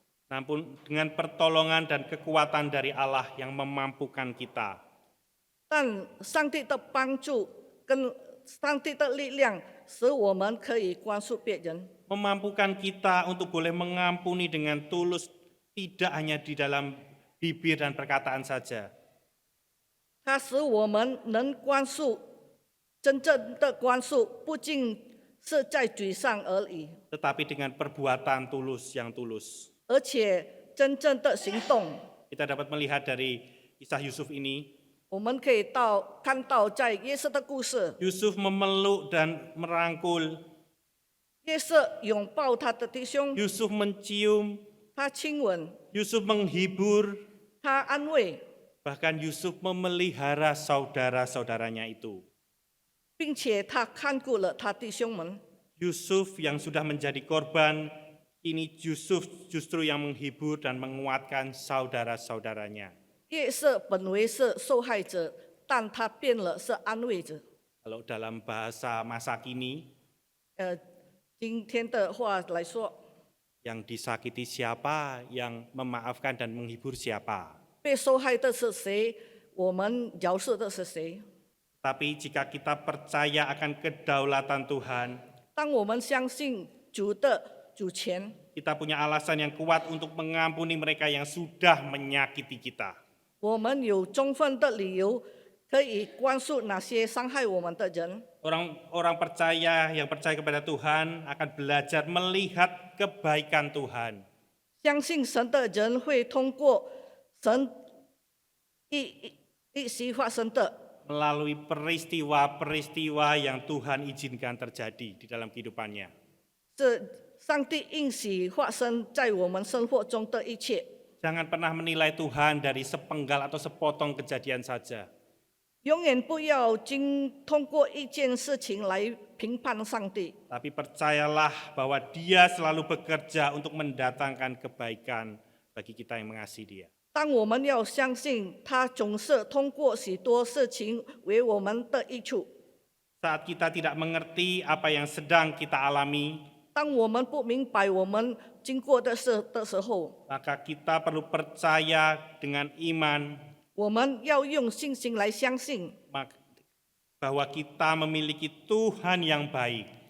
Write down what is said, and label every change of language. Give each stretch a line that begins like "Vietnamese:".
Indonesian: Namun dengan pertolongan dan kekuatan dari Allah yang memampukan kita,
Chinese: 但上帝的帮助跟上帝的力量，使我们可以宽恕别人，
Indonesian: memampukan kita untuk boleh mengampuni dengan tulus, tidak hanya di dalam bibir dan perkataan saja.
Chinese: 它使我们能宽恕，真正的宽恕不仅是在嘴上而已，
Indonesian: tetapi dengan perbuatan yang tulus.
Chinese: 而且真正的行动。
Indonesian: Kita dapat melihat dari kisah Yusuf ini,
Chinese: 我们可以看到在约瑟的故事，
Indonesian: Yusuf memeluk dan merangkul,
Chinese: 约瑟拥抱他的弟兄，
Indonesian: Yusuf mencium,
Chinese: 他亲吻，
Indonesian: Yusuf menghibur,
Chinese: 他安慰，
Indonesian: bahkan Yusuf memelihara saudara-saudaranya itu.
Chinese: 并且他看顾了他弟兄们。
Indonesian: Yusuf yang sudah menjadi korban, ini Yusuf justru yang menghibur dan menguatkan saudara-saudaranya.
Chinese: 约瑟本为是受害者，但他变了是安慰者。
Indonesian: Kalau dalam bahasa masa kini,
Chinese: 今天的话来说，
Indonesian: yang disakiti siapa, yang memaafkan dan menghibur siapa.
Chinese: 被受害的是谁，我们饶恕的是谁。
Indonesian: Tapi jika kita percaya akan kedaulatan Tuhan,
Chinese: 当我们相信主的主权，
Indonesian: kita punya alasan yang kuat untuk mengampuni mereka yang sudah menyakiti kita.
Chinese: 我们有充分的理由可以宽恕那些伤害我们的人。
Indonesian: Orang yang percaya kepada Tuhan akan belajar melihat kebaikan Tuhan.
Chinese: 相信神的人会通过神一时发生的，
Indonesian: Melalui peristiwa-peristiwa yang Tuhan izinkan terjadi di dalam kehidupannya.
Chinese: 是上帝应许发生在我们生活中的一切。
Indonesian: Jangan pernah menilai Tuhan dari sepenggal atau sepotong kejadian saja.
Chinese: 永远不要通过一件事情来评判上帝，
Indonesian: Tapi percayalah bahwa Dia selalu bekerja untuk mendatangkan kebaikan bagi kita yang mengasihi Dia.
Chinese: 当我们要相信他总是通过许多事情为我们的益处。
Indonesian: Saat kita tidak mengerti apa yang sedang kita alami,
Chinese: 当我们不明白我们经过的事的时候，
Indonesian: maka kita perlu percaya dengan iman
Chinese: 我们要用信心来相信，
Indonesian: bahwa kita memiliki Tuhan yang baik,